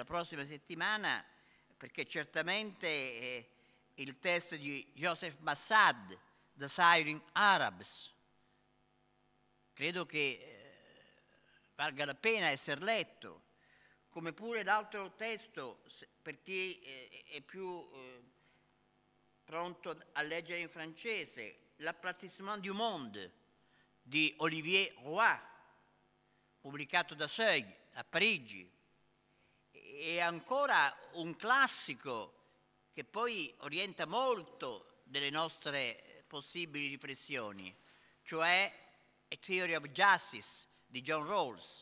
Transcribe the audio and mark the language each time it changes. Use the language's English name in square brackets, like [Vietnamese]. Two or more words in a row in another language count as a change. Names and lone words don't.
[Italian] prossima settimana, perché certamente il test di Joseph Massad, The Syrian Arabs, credo che valga la pena essere letto, come pure l'altro testo, per chi è più pronto a leggere in francese, L'aplatissement du monde di Olivier Roy, pubblicato da Seuil a Parigi, e ancora un classico che poi orienta molto delle nostre possibili riflessioni, cioè A Theory of Justice di John Rawls.